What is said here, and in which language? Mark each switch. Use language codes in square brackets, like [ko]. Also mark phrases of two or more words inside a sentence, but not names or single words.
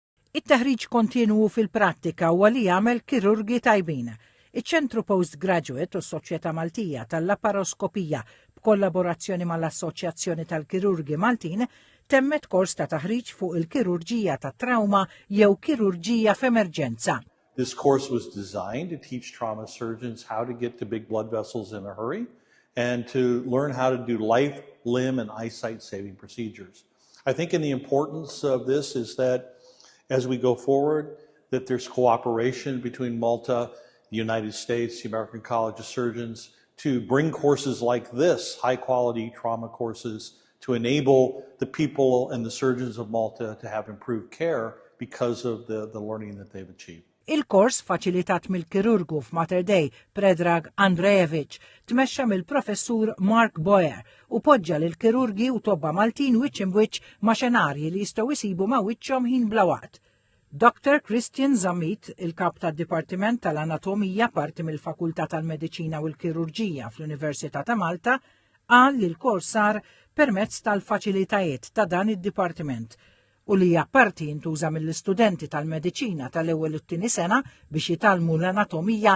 [mt] It-taħriġ kontinwu fil-prattika huwa li jagħmel kirurgi tajbin. Iċ-ċentru Postgraduate u s-Soċjetà Maltija tal-Laparoskopija b'kollaborazzjoni mal-Assoċjazzjoni tal-Kirurgi Maltin temmet kors ta' taħriġ fuq il-kirurġija ta' trauma jew kirurġija f'emerġenza. [en] This course was designed to teach trauma surgeons how to get to big blood vessels in a hurry and to learn how to do life, limb, and eyesight-saving procedures. I think the importance of this is that as we go forward, that there's cooperation between Malta, the United States, the American College of Surgeons, to bring courses like this, high-quality trauma courses, to enable the people and the surgeons of Malta to have improved care because of the learning that they've achieved. [mt] Il-kors faċilitat mill-kirurgu f'Mater Dei Predrag Andrejevic tmexxa mill-professur Mark Boyer u poġġa lil kirurgi u tobba Maltin wiċċ imwiċċ ma' xenarji li jistgħu jsibu ma' wiċċhom ħin bla waqt. Dr. Christian Zamit, il-kap tad-Dipartiment tal-Anatomija parti mill-Fakultà tal-Mediċina u l-Kirurġija fl-Università ta' Malta, qal li l-kors sar permezz tal-faċilitajiet ta' dan id-dipartiment u li hija parti jintuża mill-istudenti tal-mediċina tal-ewwel u t-tieni sena biex jitalmu l-anatomija.